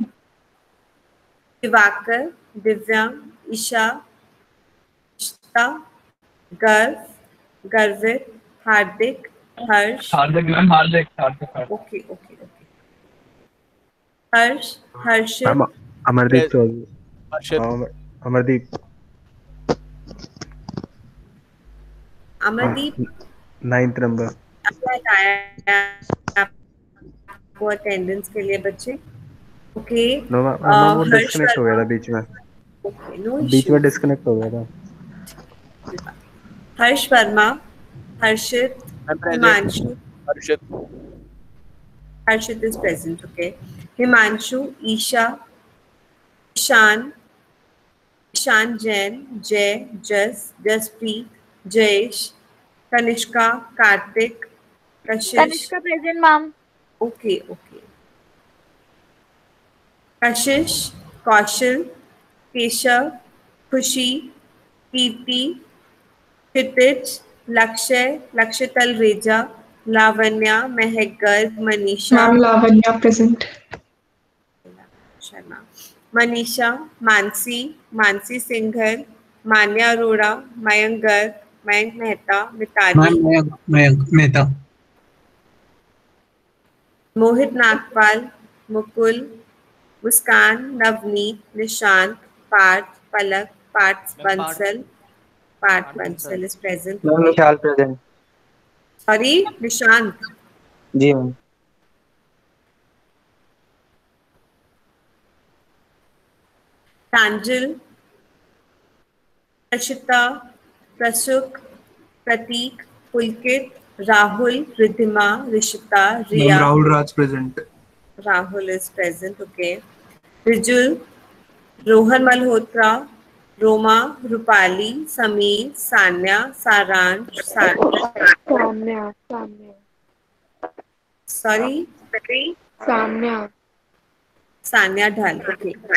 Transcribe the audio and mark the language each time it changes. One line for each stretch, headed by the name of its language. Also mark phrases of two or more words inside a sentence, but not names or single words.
English: Divakar, Divyam, Isha, Ishta, Garvit, Hardik, Harsh. Hardik, ma'am, Hardik. Okay. Harsh, Harshit, Amardeep Chaudhary. Amardeep. Amardeep. 9th number.
Hindi: आपको अटेंडेंस के लिए बच्चे.
English: ओके. no ma'am,
Hindi: वो डिस्कनेक्ट हो गया था बीच में.
English: okay, no
Hindi: बीच में डिस्कनेक्ट हो गया था. हर्ष वर्मा, हर्षित, हिमांशु.
English: Harshit is present. Okay. Himanshu, Isha, Ishan Jain, Jay, Jaspreet, Jayesh, Kanishka, Karthik, Kashish. Kanishka present, ma'am. Okay. Kashish, Kaushal, Keshav, Khushi, Kirti, Kshitij, Lakshital Reja, Lavanya, Mehak Garg, Manisha. Ma'am, Lavanya present. Sharma. Manisha, Mansi Singhal, Manya Arora, Mayank Garg, Mayank Mehta, Mitali. Mayank Mehta. Mohit Nagpal, Mukul, Muskan, Navneet, Nishant, Parth, Palak, Parth Bansal. Parth Bansal is present. Ma'am, Vishal present. Sorry, Nishant.
Hindi: जी मैम.
English: Tanjil, Prashita, Prasuk, Pratik, Pulkit, Rahul, Ridhima, Rishita, Riya. Rahul Raj present. Rahul is present. Okay. Rijul, Rohan Malhotra, Roma, Rupali, Sameer, Sanya, Saransh, Samya. Sorry? Samya. Sanya Dhal. Okay.